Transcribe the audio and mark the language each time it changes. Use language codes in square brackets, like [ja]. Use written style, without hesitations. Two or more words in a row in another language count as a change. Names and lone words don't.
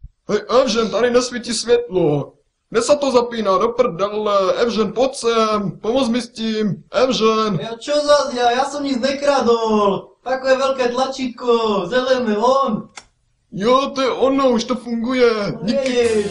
[cs] Hej, Evžen, tady nesvítí světlo. Kde se to zapíná, do prdele? Evžen, pojď sem, pomoz mi s tím, Evžen. [sk] Ja čo zas ja som nic nekradol. Takové veľké tlačítko, zelené, on. [cs] Jo, to je ono, už to funguje. Díky, [sk] Vieš.